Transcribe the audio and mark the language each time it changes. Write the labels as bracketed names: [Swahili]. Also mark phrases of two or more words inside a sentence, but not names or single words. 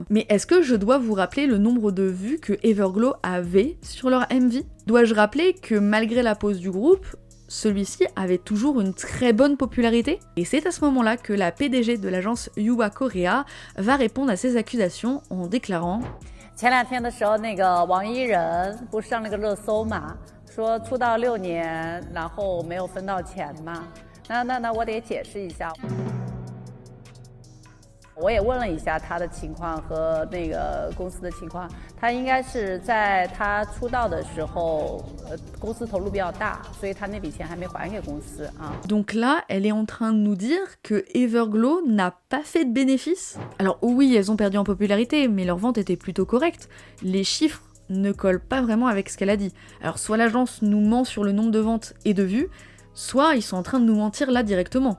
[French] Mais est-ce que je dois vous rappeler le nombre de vues que Everglow avait sur leur MV? Dois-je rappeler que malgré la pause du groupe, celui-ci avait toujours une très bonne popularité? Et c'est à ce moment-là que la PDG de l'agence Yuwa Korea va répondre à ces accusations en déclarant « [Chinese] 前2天的时候，那个王一人不是上那个热搜嘛，说出道6年，然后没有分到钱嘛，那我得解释一下。我也问了一下他的情况和那个公司的情况，他应该是在他出道的时候，公司投入比较大，所以他那笔钱还没还给公司啊。 [French] Donc là, elle est en train de nous dire que Everglow n'a pas fait de bénéfices. Alors oui, elles ont perdu en popularité, mais leur vente était plutôt correcte. Les chiffres ne collent pas vraiment avec ce qu'elle a dit. Alors soit l'agence nous ment sur le nombre de ventes et de vues, soit ils sont en train de nous mentir là directement.